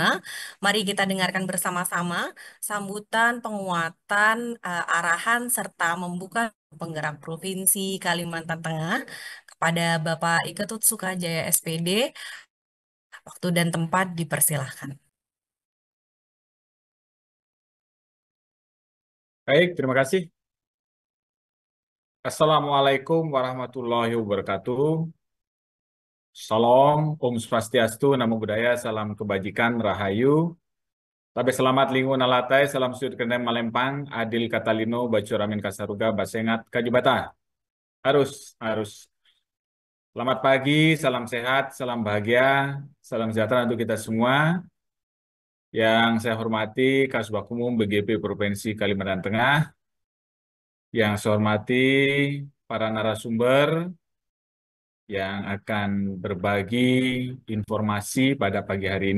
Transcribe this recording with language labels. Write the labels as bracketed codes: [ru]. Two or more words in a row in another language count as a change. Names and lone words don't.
[id] Mari kita dengarkan bersama-sama sambutan, penguatan, arahan, serta membuka Penggerak Provinsi Kalimantan Tengah, Kepada Bapak Iketut Sukajaya SPD, waktu dan tempat dipersilahkan. Baik, terima kasih. [ar] السلام عليكم ورحمة الله وبركاته. [id] Salam, [sa] Om Swastiastu, [pi] Namo Buddhaya, [id] salam kebajikan, Rahayu. [nij] Tabe selamat lingun alatai, salam sudut kendem malempang, [knx] adil katalino, bacuramin kasaruga, basengat, kajibata. [id] Harus. Selamat pagi, salam sehat, salam bahagia, salam sejahtera untuk kita semua. Yang saya hormati, Kasubag Umum BGP Provinsi Kalimantan Tengah. Yang saya hormati, para narasumber, yang akan berbagi informasi pada pagi hari ini.